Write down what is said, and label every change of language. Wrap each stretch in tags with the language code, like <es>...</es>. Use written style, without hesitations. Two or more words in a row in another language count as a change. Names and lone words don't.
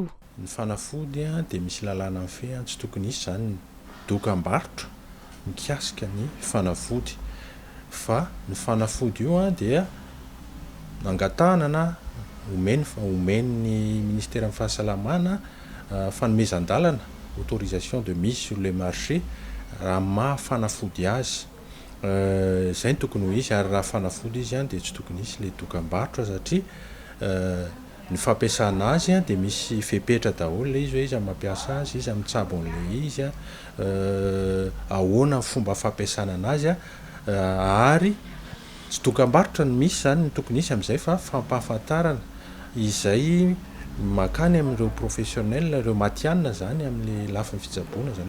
<mg>Ny fanafody dia misy lalàna amin'ny fe tsy tokony isy izany dokam-barotra mikasika ny fanafody fa ny fanafody io dia angatanana omeny ministère amin'ny fahasalamana fanomezan-dalana</mg> <fr>autorisation de mise sur le marché</fr> <mg>raha mahafanafody azy izay ny tokony ho izy ary raha fanafody izy dia tsy tokony isy le dokam-barotra satria ny fampiasana azy dia misy fepetra daholo le izy hoe izy mampiasa azy izy mitsabo an'le izy ahoana fomba fampiasana anazy ary tsy dokam-barotra no misy zany ny tokony isy amin'izay fa fampahafantarana izay makany amin'ireo professionnel ireo matianina zany amin'ny lafiny fitsaboana zany.</mg>